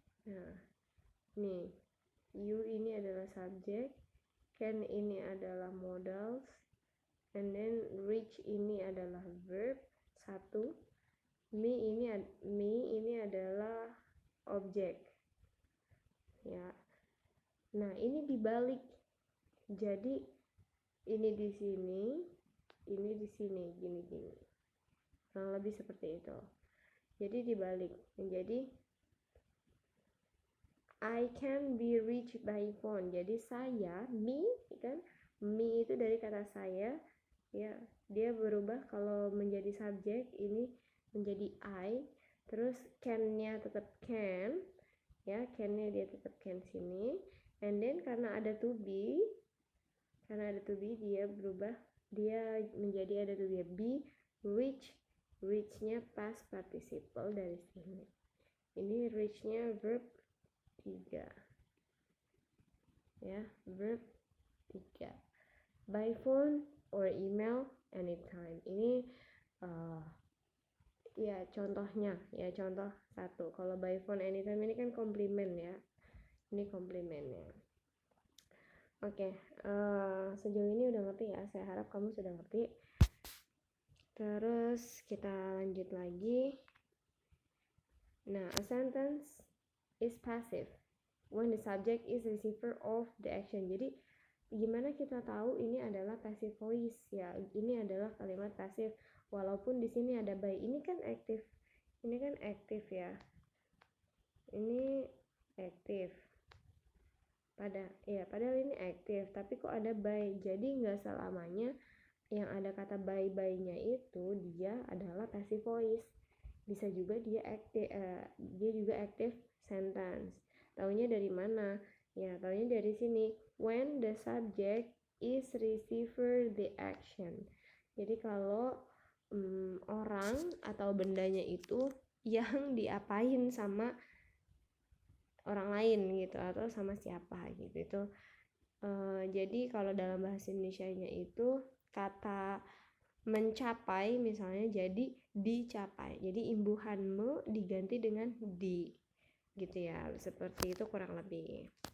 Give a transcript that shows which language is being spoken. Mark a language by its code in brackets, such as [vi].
[id] Nah, nih you ini adalah subjek, can ini adalah modals, and then reach ini adalah verb 1, me ini adalah objek ya. Nah, ini dibalik, jadi ini di sini, ini di sini, gini kurang lebih seperti itu. Jadi dibalik, jadi [en] I can be reached by phone. [id] Jadi saya, me kan, me itu dari kata saya ya, dia berubah kalau menjadi subjek ini menjadi I, terus can-nya tetap can ya, can-nya dia tetap can sini, and then karena ada to be dia berubah, dia menjadi ada to be reach-nya past participle dari sini. Ini reach-nya verb 3 ya, verb 3. [en] By phone or email anytime. [id] Ini ya contohnya ya, contoh 1. Kalau by phone anytime ini kan komplimen ya, ini komplimennya. Oke, sejauh ini udah ngerti ya, saya harap kamu sudah ngerti. Terus kita lanjut lagi. [en] Nah, a sentence is passive when the subject is receiver of the action. [id] Jadi gimana kita tahu ini adalah passive voice ya? Ini adalah kalimat pasif walaupun di sini ada by. Ini kan aktif. Ini kan aktif ya. Ini aktif. Padahal ini aktif, tapi kok ada by. Jadi nggak selamanya yang ada kata by-nya itu dia adalah passive voice. Bisa juga dia juga active sentence. Taunya dari mana? Ya, taunya dari sini. [en] When the subject is receiver the action. [id] Jadi kalau orang atau bendanya itu yang diapain sama orang lain gitu atau sama siapa gitu. Itu jadi kalau dalam bahasa Indonesianya itu kata mencapai misalnya jadi dicapai, jadi imbuhanmu diganti dengan di gitu ya, seperti itu kurang lebih.